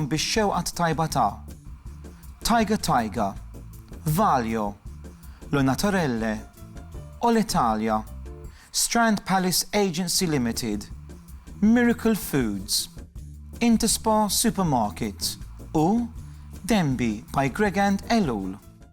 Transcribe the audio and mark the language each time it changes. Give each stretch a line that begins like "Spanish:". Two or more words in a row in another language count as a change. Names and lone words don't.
Maltese: bix-xewqat tajba ta' Taiga, Valio, Lo Naturelle, All-Italia, Strand Palace Agency Limited, Miracle Foods, Interspa Supermarket u Denby by Greg and Elul.